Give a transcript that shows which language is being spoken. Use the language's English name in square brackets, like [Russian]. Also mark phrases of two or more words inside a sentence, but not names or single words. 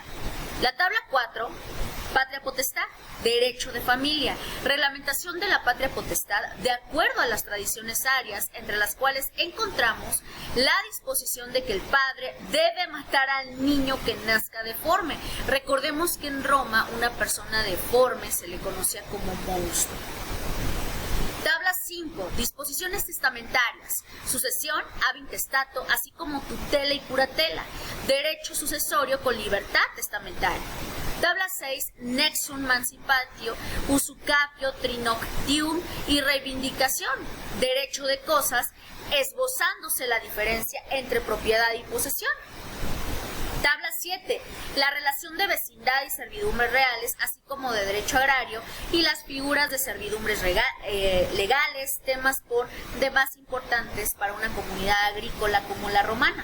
[Spanish] La tabla 4, patria potestad, derecho de familia, reglamentación de la patria potestad de acuerdo a las tradiciones arias, entre las cuales encontramos la disposición de que el padre debe matar al niño que nazca deforme. Recordemos que en Roma una persona deforme se le conocía como monstruo. Tabla 5. Disposiciones testamentarias, sucesión [Latin] ab intestato, [Spanish] así como tutela y curatela, derecho sucesorio con libertad testamentaria. Tabla 6. [Latin] Nexum mancipatio, usucapio, trinoctium [Spanish] y reivindicación, derecho de cosas, esbozándose la diferencia entre propiedad y posesión. Tabla 7. La relación de vecindad y servidumbres reales, así como de derecho agrario y las figuras de servidumbres legales, temas por demás importantes para una comunidad agrícola como la romana.